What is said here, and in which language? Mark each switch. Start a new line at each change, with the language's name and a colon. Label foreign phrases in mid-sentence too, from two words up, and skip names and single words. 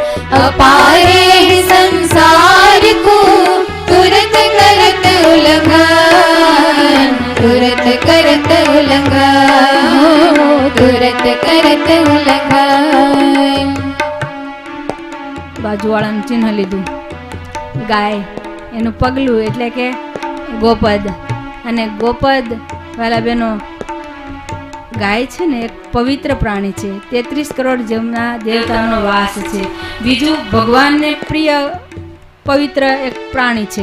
Hindi: अपार यह संसार को तुरत करत उल्लंघन, तुरत करत उल्लंघन, तुरत करत उल्लंघन।
Gujarati: बाजूवाળાનું ચિહ્ન લીધું, ગાય એનું પગલું એટલે કે ગોપદ। અને ગોપદ વાલા બહેનો, ગાય છે ને એક પવિત્ર પ્રાણી છે, 33 કરોડ જેમના દેવતાનો વાસ છે। બીજું ભગવાનને પ્રિય પવિત્ર એક પ્રાણી છે।